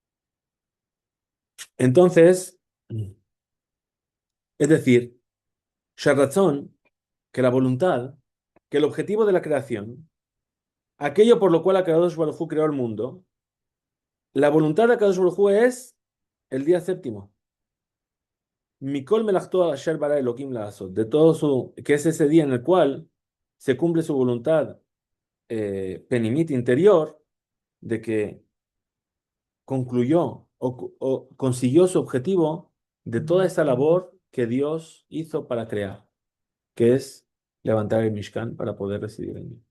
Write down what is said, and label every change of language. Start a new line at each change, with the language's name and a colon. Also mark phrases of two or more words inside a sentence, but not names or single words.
Spanish: Entonces, es decir, Sharratzon, que la voluntad, que el objetivo de la creación, aquello por lo cual
Hebrew: הקדוש ברוך הוא
Spanish: creó el mundo, la voluntad de
Hebrew: הקדוש ברוך הוא
Spanish: es el día séptimo.
Hebrew: מכל מלאכתו אשר ברא אלהים לעשות,
Spanish: de todo que es ese día en el cual se cumple su voluntad penimit interior de que concluyó o consiguió su objetivo de toda esa labor que Dios hizo para crear, que es levantar el Mishkan para poder residir en él.